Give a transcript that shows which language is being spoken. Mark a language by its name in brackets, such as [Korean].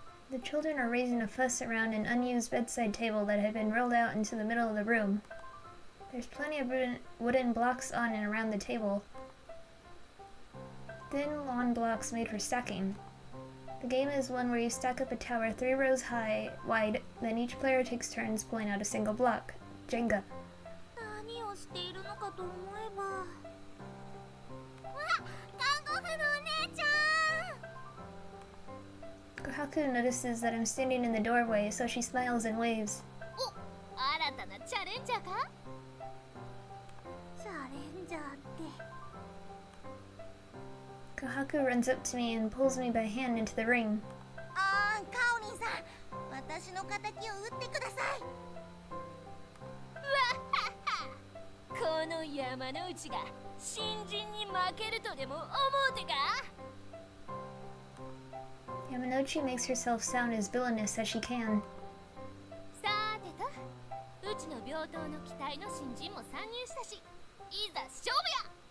[English] The children are raising a fuss around an unused bedside table that had been rolled out into the middle of the room. There's plenty of wooden blocks on and around the table. Thin lawn blocks made for stacking. The game is one where you stack up a tower 3 rows wide, then each player takes turns pulling out a single block. Jenga. [Japanese] 何をしているのかと思えば。わ、看護婦のお姉ちゃん。 [English] Kohaku notices that I'm standing in the doorway, so she smiles and waves. [Japanese] お、新たなチャレンジャーか？チャレンジャーって。 [English] Kohaku runs up to me and pulls me by hand into the ring. [Japanese] あー、カオリンさん、私の敵を撃ってください。この山之内が新人に負けるとでも思うてか？ [English] Yamanouchi makes herself sound as villainous as she can. [Japanese] さーてと、うちの病棟の期待の新人も参入したし、いざ勝負や。